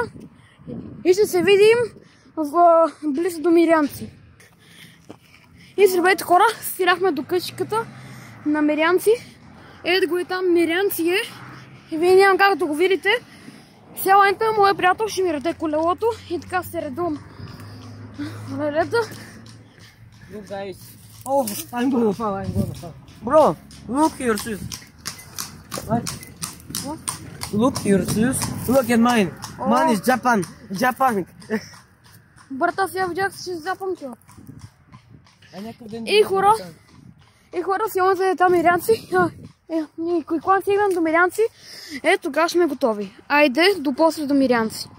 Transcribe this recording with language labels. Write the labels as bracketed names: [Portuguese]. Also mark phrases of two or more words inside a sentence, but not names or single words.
[Bulgarian] И ще се видим близо до Мирянци. И здравейте хора, стигнахме до къщиката на Мирянци. Ето го и там Мирянци е. И вие нямам как да го видите. Сега моят приятел ще ми раде колелото. И така се редувам на реда. [English] Look guys. Oh, I'm gonna fall. Bro, look your shoes. What? Look your shoes. Look at mine. Mine is Japan. [Bulgarian] Брата, сега видях, че ще запам това. И хора, сигурно за там Мирянци. Когато стигнем до Мирянци, тогава сме готови. Айде, до после до Мирянци.